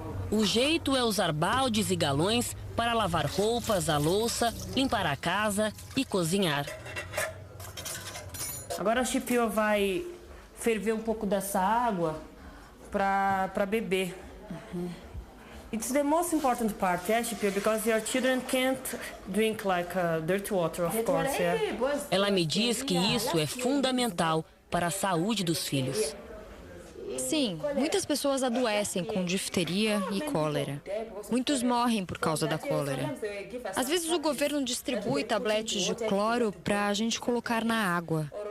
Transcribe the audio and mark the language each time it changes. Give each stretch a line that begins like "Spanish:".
Portuguese: O jeito é usar baldes e galões para lavar roupas, a louça, limpar a casa e cozinhar. Agora a Chipiwa vai ferver um pouco dessa água para beber.
English: It's the most important part, yeah, Chipiwa, because your children can't drink like dirty water, of course. Yeah.
Portuguese: Ela me diz que isso é fundamental para a saúde dos filhos. Sim, muitas pessoas adoecem com difteria e cólera. Muitos morrem por causa da cólera. Às vezes o governo distribui tabletes de cloro para a gente colocar na água.